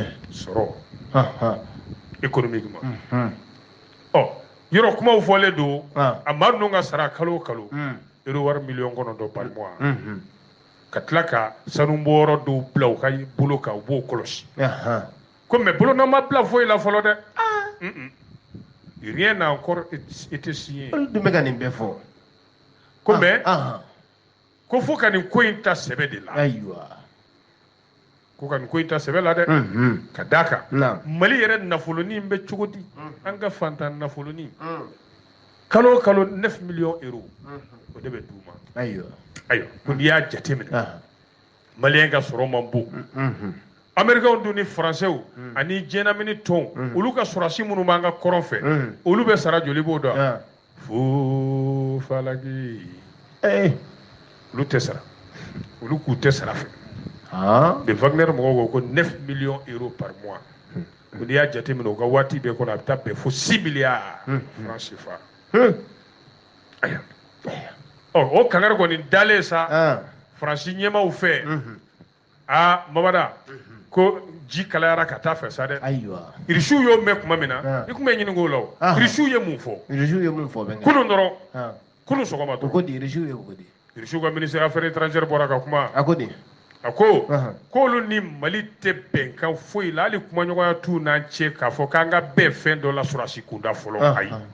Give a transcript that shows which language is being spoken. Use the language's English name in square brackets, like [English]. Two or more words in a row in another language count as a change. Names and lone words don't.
[Bambara] sɔrɔ économiquement yɔrɔ kumaw fɔlen don a maa ninnu ka sara kalo o kalo euro wari miliyɔn kɔnɔntɔn [French] par mois [Bambara] ka tila ka sanubɔyɔrɔ dɔw bila u ka bolo kan u b'o kɔlɔsi ko mais bolonɔ ma bila foyi la fɔlɔ dɛ [French] rien n'a encore été signé [Bambara] olu dun bɛ ka nin bɛɛ fɔ ko mais ko fo ka nin ko in ta sɛbɛ de la ayiwa ko ka nin ko in ta sɛbɛ la dɛ ka d'a kan mali yɛrɛ nafolonin bɛ cogo di an ka fantan nafolonin kalo o kalo 9 [French] millions euros [Bambara] o de bɛ d'u ma ayiwa ko n'i y'a jate minɛ maliyɛn ka sɔrɔ man bon américains dun ni français ani diɲɛlamini tɔn olu ka sɔrɔsi minnu b'an ka kɔrɔn fɛ olu bɛ sara joli b'o dɔn fo falaki olu tɛ sara olu k'u tɛ sara fɛ de Wagner mɔgɔw ko 9 [French] millions euros par mois [Bambara] ko n'i y'a jate minɛ u ka waati bɛɛ kɔnɔ a bɛ taa bɛn fo 6 [French] milliards francs CFA [Bambara] o kangari kɔni dalen sa faransi ɲɛmaw fɛ mamada ko ji kalayara ka taa fɛ sa dɛ irisiw y'o mɛn tuma min na i tun bɛ ɲini k'o la o irisiw ye mun fɔ kunun dɔrɔn kunun sɔgɔma dɔrɔn irisiw ka [French] ministère affaires étrangères [Bambara] bɔra ka kuma a ko k'olu ni mali tɛ bɛnkan foyi la hali kumaɲɔgɔnya t'u n'an cɛ k'a fɔ k'an ka bɛn fɛn dɔ la sɔrɔsi kunda fɔlɔ ayi